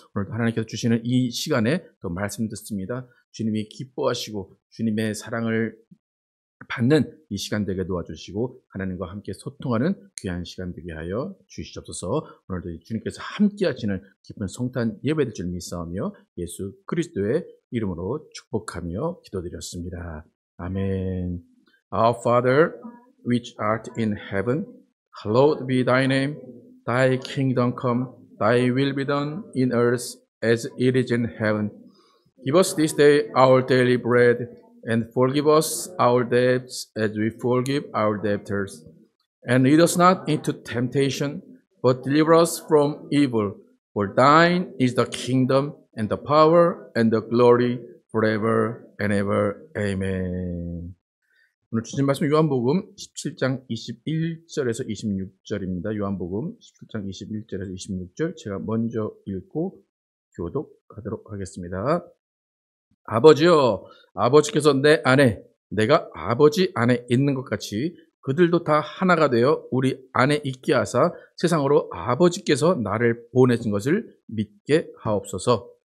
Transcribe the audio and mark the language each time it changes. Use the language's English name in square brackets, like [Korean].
[Korean] 오늘 하나님께서 주시는 이 시간에 또 말씀 듣습니다. 주님이 기뻐하시고 주님의 사랑을 받는 이 시간 되게 도와주시고 하나님과 함께 소통하는 귀한 시간 되게 하여 주시옵소서. 오늘도 주님께서 함께 하시는 기쁜 성탄 예배될 줄 믿사오며 예수 그리스도의 이름으로 축복하며 기도드렸습니다. 아멘. [English] Our Father, which art in heaven, hallowed be thy name. Thy kingdom come, thy will be done in earth as it is in heaven. Give us this day our daily bread, and forgive us our debts as we forgive our debtors. And lead us not into temptation, but deliver us from evil. For thine is the kingdom, and the power, and the glory, forever and ever. Amen. [Korean] 오늘 주신 말씀 요한복음 17장 21절에서 26절입니다. 요한복음 17장 21절에서 26절 제가 먼저 읽고 교독하도록 하겠습니다. 아버지여, 아버지께서 내 안에, 내가 아버지 안에 있는 것 같이 그들도 다 하나가 되어 우리 안에 있게 하사 세상으로 아버지께서 나를 보내신 것을 믿게 하옵소서.